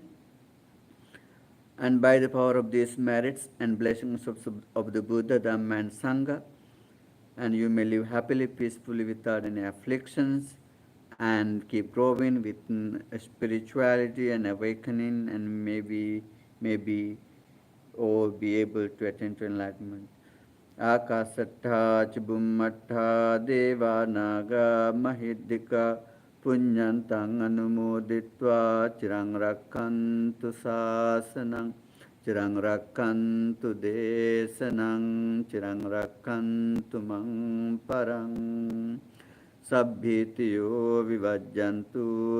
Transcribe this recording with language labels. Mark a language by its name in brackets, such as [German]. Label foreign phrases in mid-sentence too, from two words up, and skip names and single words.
[English] And by the power of these merits and blessings of the Buddha, Dhamma, and Sangha, and you may live happily, peacefully, without any afflictions, and keep growing with spirituality and awakening, and maybe or be able to attain to enlightenment. [Pali] Akasattha Chibummattha Deva Naga Mahiddhika Puññantang anumoditva cirang rakkantu sāsanang cirang rakkantu desanang cirang rakkantu mang parang sabbhitiyo vivajjantu